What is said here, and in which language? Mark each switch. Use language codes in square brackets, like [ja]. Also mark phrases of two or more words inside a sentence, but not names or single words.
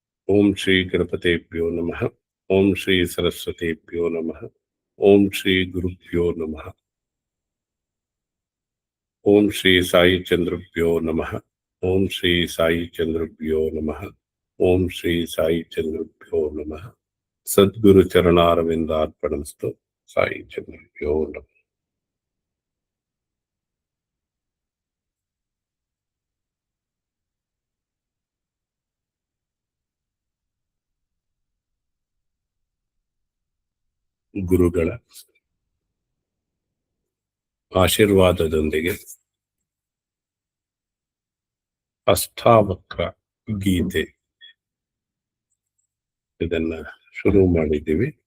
[sa] ಓಂ ಶ್ರೀ ಗಣಪತಿಭ್ಯೋ ನಮಃ. ಓಂ ಶ್ರೀ ಸರಸ್ವತಿಭ್ಯೋ ನಮಃ. ಓಂ ಶ್ರೀ ಗುರುಭ್ಯೋ ನಮಃ. ಓಂ ಶ್ರೀ ಸಾಯಿ ಚಂದ್ರಭ್ಯೋ ನಮಃ. ಓಂ ಶ್ರೀ ಸಾಯಿ ಚಂದ್ರಭ್ಯೋ ನಮಃ. ಓಂ ಶ್ರೀ ಸಾಯಿ ಚಂದ್ರಭ್ಯೋ ನಮಃ. ಸದ್ಗುರು ಚರಣಾರವಿಂದಾರ್ಪಣಮಸ್ತು. ಸಾಯಿ ಚಂದ್ರಭ್ಯೋ ನಮಃ. [kn] ಗುರುಗಳ ಆಶೀರ್ವಾದದೊಂದಿಗೆ ಅಷ್ಟಾವಕ್ರ ಗೀತೆ ಇದನ್ನ ಶುರು ಮಾಡಿದ್ದೀವಿ.